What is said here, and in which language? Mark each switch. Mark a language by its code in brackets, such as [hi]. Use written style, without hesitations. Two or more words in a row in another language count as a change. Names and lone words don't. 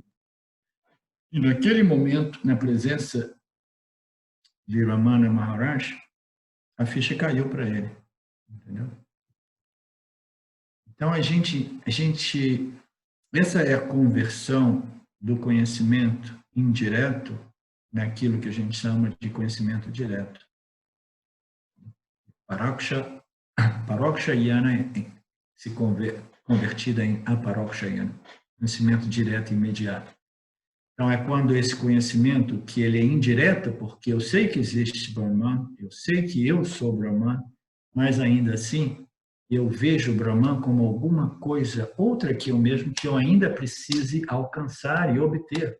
[pt] E naquele momento, na presença de Ramana Maharshi, a ficha caiu para ele, entendeu? Então, essa é a conversão do conhecimento indireto naquilo que a gente chama de conhecimento direto. [sa] Paroksha Jnana [pt] se convertida em [sa] Aparoksha Jnana, [pt] conhecimento direto e imediato. Então, é quando esse conhecimento, que ele é indireto, porque eu sei que existe Brahman, eu sei que eu sou Brahman, mas ainda assim, eu vejo o Brahman como alguma coisa, outra que eu mesmo, que eu ainda precise alcançar e obter.